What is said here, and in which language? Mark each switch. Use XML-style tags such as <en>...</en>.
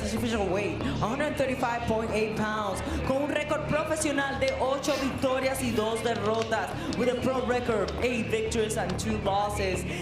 <en>His official weight, 135.8 pounds.</en> <es>Con un récord profesional de 8 victorias y 2 derrotas.</es> <en>With a pro record, 8 victories and 2 losses.</en>